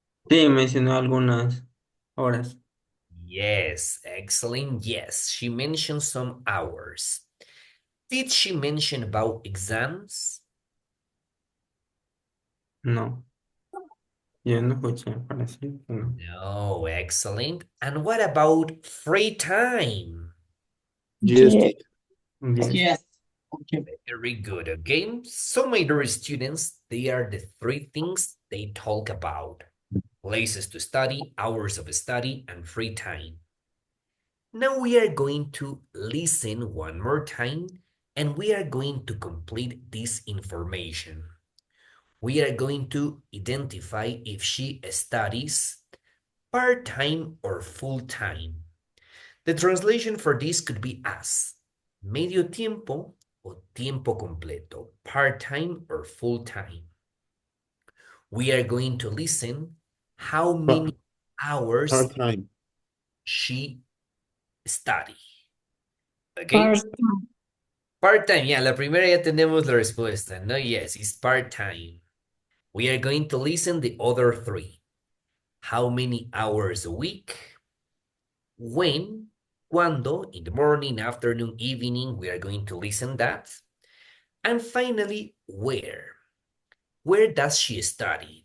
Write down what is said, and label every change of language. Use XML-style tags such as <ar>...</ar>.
<es>Sí, mencionó algunas horas.</es> <en>Yes, excellent. Yes, she mentioned some hours. Did she mention about exams? No.</en> <es>Yo no escuché, parece que no.</es> <en>No, excellent. And what about free time? Yes, Yeah. teacher. Yes. Yes. Okay. Very good. Okay, so my dear students, they are the three things they talk about: places to study, hours of study, and free time. Now we are going to listen one more time, and we are going to complete this information. We are going to identify if she studies part-time or full-time. The translation for this could be as</en> <es>medio tiempo o tiempo completo,</es> <en>part-time or full-time. We are going to listen how many hours Part-time. she study. Okay? First, Part-time, yeah,</en> <es>la primera ya tenemos la respuesta, no?</es> <en>Yes, it's part-time. We are going to listen the other three. How many hours a week? When? Cuando? In the morning, afternoon, evening, we are going to listen that. And finally, where? Where does she study?</en>